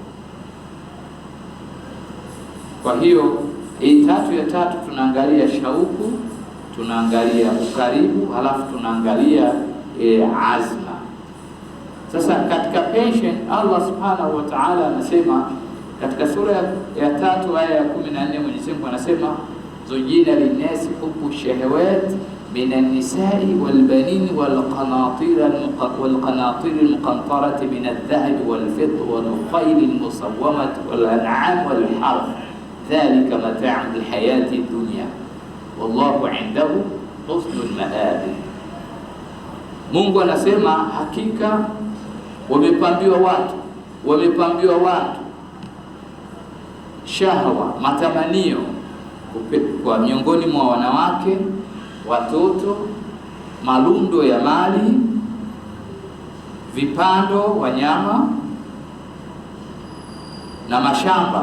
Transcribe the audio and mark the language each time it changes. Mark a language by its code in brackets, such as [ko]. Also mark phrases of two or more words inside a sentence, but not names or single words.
[sw] Kwa hiyo hii tatu ya tatu tunaangalia shauku, tunaangalia ukaribu, halafu tunaangalia azma. Sasa katika passion, [ar] الله سبحانه وتعالى [sw] anasema katika sura ya 3 aya ya 14, Mwenyezi Mungu anasema [ar] زين للناس حب الشهوات من النساء والبنين والقناطير المقنطرة من الذهب والفضة والخيل المسومة والأنعام والحرث ذلك متاع الحياة الدنيا والله عنده حسن المآب. [sw] Mungu anasema hakika wamepambiwa watu shahwa, matamanio kwa miongoni mwa wanawake, watoto, malundo ya mali, vipando, wanyama na mashamba.